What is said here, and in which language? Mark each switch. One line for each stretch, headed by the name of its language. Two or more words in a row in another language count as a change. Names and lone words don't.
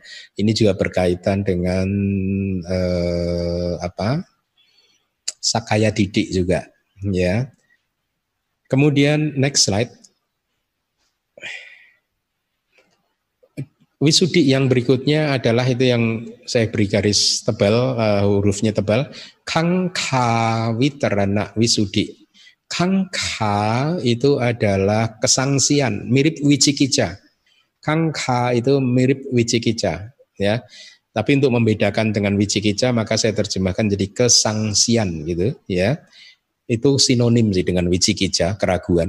Indonesian: Ini juga berkaitan dengan
Pali: sakaya didik
Indonesian: juga ya. Kemudian
English: next slide.
Indonesian: Wisudi yang berikutnya adalah itu yang saya beri garis tebal, hurufnya tebal,
Pali: kangkha vitarana wisudi.
Indonesian: Kangkha itu adalah kesangsian, mirip wicikicca. Kangkha itu mirip wicikicca, ya. Tapi untuk membedakan dengan wicikicca maka saya terjemahkan jadi kesangsian gitu, ya. Itu sinonim sih dengan wicikicca, keraguan.